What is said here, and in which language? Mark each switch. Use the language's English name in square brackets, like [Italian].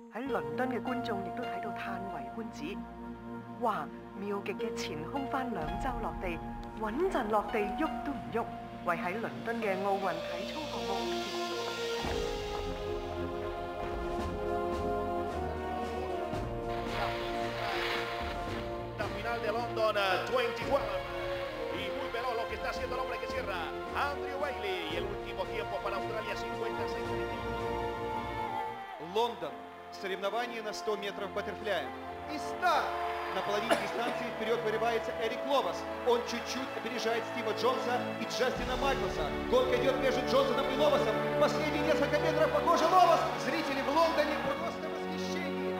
[Cantonese] 喺倫敦嘅觀眾亦都睇到歎為觀止。哇！妙極嘅前空翻2周落地，穩陣落地，喐都唔喐，為喺倫敦嘅奧運體操項目。 [Spanish] La final de London 2012 y muy veloz lo que está haciendo el hombre que cierra, Andrew Bailey, y el último tiempo para Australia 56. [Russian] Лондон. Соревнования на 100 метров баттерфляем. И старт! На половине дистанции вперед вырывается Эрик Ловас. Он чуть-чуть опережает Стива Джонса и Джастина Майклса. Гонка идет между Джонсоном и Ловасом. Последние несколько метров, похоже, Ловас. Зрители в Лондоне просто в восхищении.